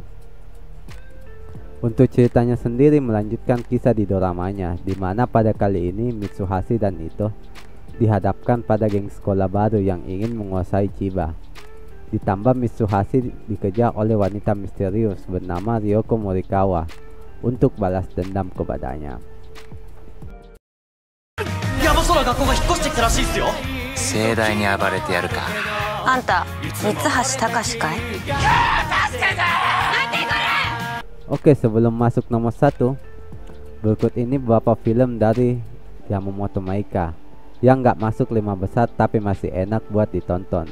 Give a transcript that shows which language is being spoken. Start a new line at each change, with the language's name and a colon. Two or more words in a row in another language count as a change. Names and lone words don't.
Indonesian: Untuk ceritanya sendiri melanjutkan kisah di doramanya, di mana pada kali ini Mitsuhashi dan Ito dihadapkan pada geng sekolah baru yang ingin menguasai Chiba. Ditambah Mitsuhashi dikejar oleh wanita misterius bernama Ryoko Morikawa untuk balas dendam kepadanya.
Japanese: 山空学校が引っ越してきたらしいっすよ。盛大に暴れてやるか。あんた三橋隆かい？
Indonesian: Oke, sebelum masuk nomor 1, berikut ini beberapa film dari Yamamoto Maika. yang nggak masuk 5 besar tapi masih enak buat ditonton.